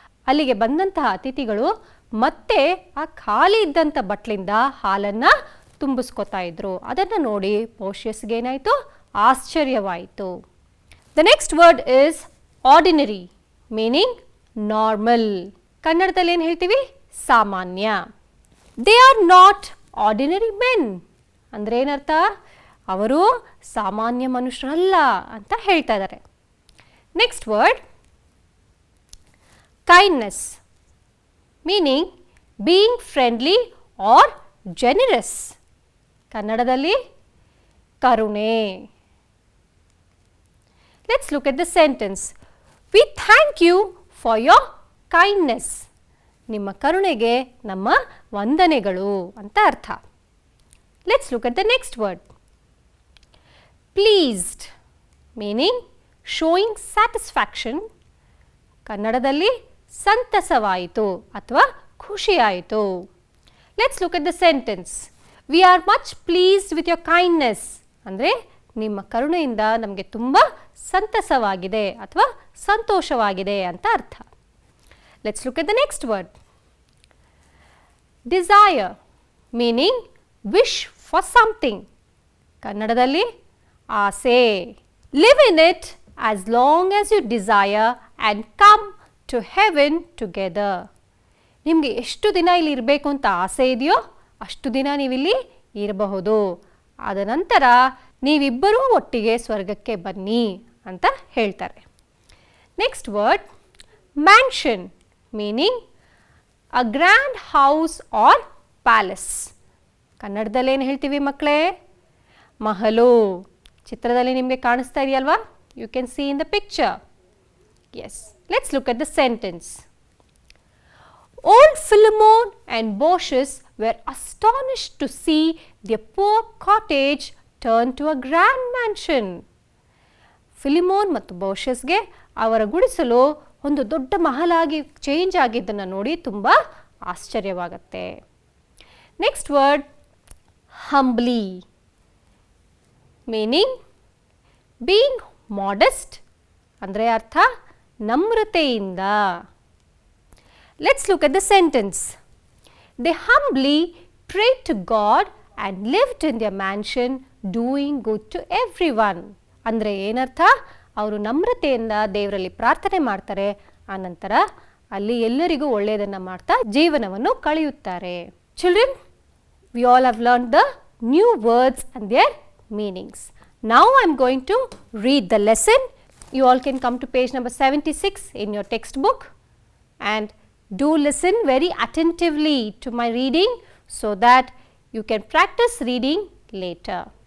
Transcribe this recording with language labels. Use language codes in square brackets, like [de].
[kn] ಅಲ್ಲಿಗೆ ಬಂದಂತಹ ಅತಿಥಿಗಳು ಮತ್ತೆ ಆ ಖಾಲಿ ಇದ್ದಂಥ ಬಟ್ಲಿಂದ ಹಾಲನ್ನು ತುಂಬಿಸ್ಕೊತಾ ಇದ್ರು. ಅದನ್ನು ನೋಡಿ ಬೋಷಸ್ಗೆ ಏನಾಯಿತು? ಆಶ್ಚರ್ಯವಾಯಿತು. [en] The next word is ordinary, meaning normal. [kn] ಕನ್ನಡದಲ್ಲಿ ಏನು ಹೇಳ್ತೀವಿ? ಸಾಮಾನ್ಯ. [en] They are not ordinary men. [kn] ಅಂದರೆ ಏನರ್ಥ? ಅವರು ಸಾಮಾನ್ಯ ಮನುಷ್ಯರಲ್ಲ ಅಂತ ಹೇಳ್ತಾ ಇದ್ದಾರೆ. [en] Next word kindness, meaning being friendly or generous. [kn] ಕನ್ನಡದಲ್ಲಿ ಕರುಣೆ. [en] Let's look at the sentence. We thank you for your kindness. [kn] ನಿಮ್ಮ ಕರುಣೆಗೆ ನಮ್ಮ ವಂದನೆಗಳು ಅಂತ ಅರ್ಥ. [en] Let's look at the next word. Pleased, meaning showing satisfaction. [kn] ಕನ್ನಡದಲ್ಲಿ ಸಂತಸವಾಯಿತು ಅಥವಾ ಖುಷಿಯಾಯಿತು. [en] Let's look at the sentence. We are much pleased with your kindness. [kn] ಅಂದರೆ ನಿಮ್ಮ ಕರುಣೆಯಿಂದ ನಮಗೆ ತುಂಬ ಸಂತಸವಾಗಿದೆ ಅಥವಾ ಸಂತೋಷವಾಗಿದೆ ಅಂತ ಅರ್ಥ. [en] Let's look at the next word. Desire, meaning wish for something. [kn] ಕನ್ನಡದಲ್ಲಿ ಆಸೆ. [en] Live in it as long as you desire and come to heaven together. [kn] ನಿಮಗೆ ಎಷ್ಟು ದಿನ ಇಲ್ಲಿ ಇರಬೇಕು ಅಂತ ಆಸೆ ಇದೆಯೋ ಅಷ್ಟು ದಿನ ನೀವಿಲ್ಲಿ ಇರಬಹುದು. ಆದ ನಂತರ ನೀವಿಬ್ಬರೂ ಒಟ್ಟಿಗೆ ಸ್ವರ್ಗಕ್ಕೆ ಬನ್ನಿ ಅಂತ ಹೇಳ್ತಾರೆ. [en] Next word mansion, meaning a grand house or palace. [kn] ಕನ್ನಡದಲ್ಲಿ ಏನು ಹೇಳ್ತೀವಿ ಮಕ್ಕಳೇ? ಮಹಲು ಚಿತ್ರದಲ್ಲಿ ನಿಮಗೆ ಕಾಣಿಸ್ತಾ ಇದೆಯಲ್ವಾ? [en] You can see in the picture. Yes, let's look at the sentence. Old Philemon and Baucis were astonished to see their poor cottage turn to a grand mansion. [kn] ಫಿಲಿಮೋನ್ ಮತ್ತು ಬೋಷಸ್ಗೆ ಅವರ ಗುಡಿಸಲು ಒಂದು ದೊಡ್ಡ ಮಹಲಾಗಿ ಚೇಂಜ್ ಆಗಿದ್ದನ್ನು ನೋಡಿ ತುಂಬ ಆಶ್ಚರ್ಯವಾಗುತ್ತೆ. [en] next word humbly, meaning being modest [kn] ಅಂದರೆ ಅರ್ಥ ನಮ್ರತೆಯಿಂದ. [en] Let's look at the sentence. They humbly prayed to God and lived in their mansion doing good to everyone. [kn] ಅಂದರೆ ಏನರ್ಥ? ಅವರು ನಮ್ರತೆಯಿಂದ ದೇವರಲ್ಲಿ ಪ್ರಾರ್ಥನೆ ಮಾಡ್ತಾರೆ, ಆನಂತರ ಅಲ್ಲಿ ಎಲ್ಲರಿಗೂ ಒಳ್ಳೆಯದನ್ನು ಮಾಡ್ತಾ ಜೀವನವನ್ನು ಕಳೆಯುತ್ತಾರೆ. [en] Children, we all have learned the new words and their meanings. Now I am going to read the lesson. You all can come to page number 76 in your textbook and do listen very attentively to my reading so that you can practice reading later.